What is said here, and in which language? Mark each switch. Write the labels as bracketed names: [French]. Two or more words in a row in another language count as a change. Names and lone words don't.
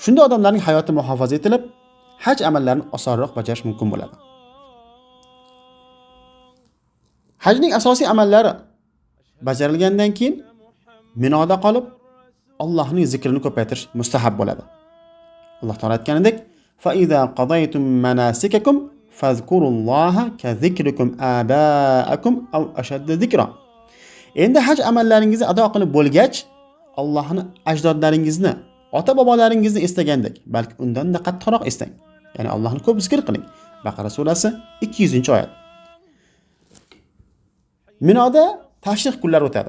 [Uzbek] Shunda odamlarning hayoti muhofaza etilib, haj amallarini osonroq bajarish mumkin bo'ladi. Hajning asosiy amallari bajarilgandan keyin Minoda qolib Allohning zikrini ko'paytirish mustahab bo'ladi. Alloh taolo aytganidek, [Arabic] "فإذا قضيتم مناسككم فاذكروا الله كذكركم آباءكم أو أشد ذكرا." [Uzbek] Endi haj amallaringizni ado qilib bo'lgach, Allohni ajdodlaringizni, ota-bobolaringizni eslagandek, balki undan-da qattiqroq eslang. Ya'ni Allohni ko'p zikr qiling. Baqara surasi 200-oyat. Minoda tashrih kunlari o'tadi.